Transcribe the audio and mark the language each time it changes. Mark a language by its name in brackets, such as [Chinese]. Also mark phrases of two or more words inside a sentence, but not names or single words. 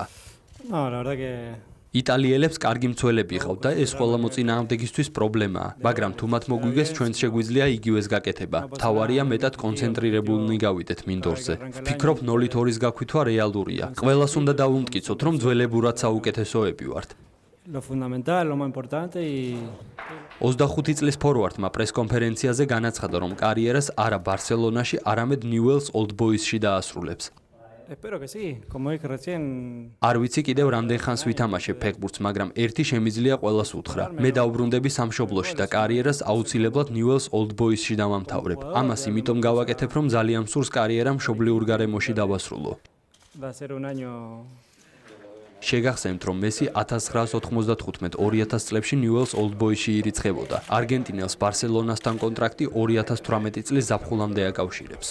[Georgian] იტალიელებს კარგი მცველები ყავთ და ეს ყველა მოწინააღმდეგისთვის პრობლემაა, მაგრამ თუ მათ მოგვიგეს, ჩვენც შეგვიძლია იგივეს გაკეთება. მთავარია მეტად კონცენტრირებულნი გავიდეთ მინდორზე. ვფიქრობ 0-2-ის გაქვითვა რეალურია. ყველას უნდა დავუმტკიცოთ, რომ ძველებურად საუკეთესოები ვართ. [Spanish] Lo fundamental, lo más importante y [Georgian] 25 წლის ფორვარდმა პრესკონფერენციაზე განაცხადა, რომ კარიერას არა ბარსელონაში, არამედ Newell's Old Boys-ში დაასრულებს. [Spanish] espero que sí, como dije recién. [Georgian] არ ვიცი კიდევ რამდენ ხანს ვითამაშებ ფეხბურთს, მაგრამ ერთი შემიძლია ყველას უთხრა. მე დავბრუნდები სამშობლოში და კარიერას აუცილებლად Newell's Old Boys-ში დავამთავრებ. ამას იმიტომ გავაკეთებ, რომ ძალიან მსურს კარიერა მშობლიურ გარემოში დავასრულო. [Spanish] Va a ser un año. [Georgian] შეგახსენებთ, რომ მესი 1995-2000 წლებში Newell's Old Boys-ში ირიცხებოდა. არგენტინელს ბარსელონასთან კონტრაქტი 2018 წლის ზაფხულამდე აკავშირებს.